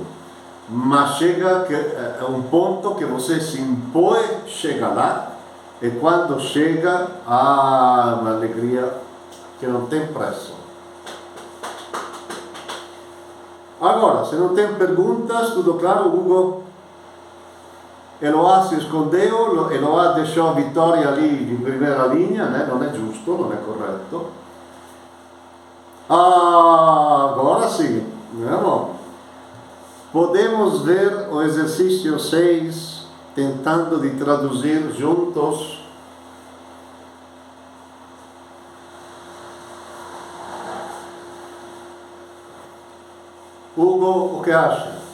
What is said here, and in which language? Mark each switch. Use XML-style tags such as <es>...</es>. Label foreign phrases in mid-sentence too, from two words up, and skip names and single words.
<pt>Mas chega a um ponto que você se impõe, chega lá, e quando chega, uma alegria que não tem preço. Agora, se não tem perguntas, tudo claro, Hugo? Eloá se escondeu, Eloá deixou a Vitória ali</pt> <it>in primeira linea,</it> <pt>né?</pt> <it>Non è giusto, non è corretto.</it> <pt>Agora sim, vamos. Podemos ver o exercício 6 tentando de traduzir juntos. Hugo, o que acha?</pt>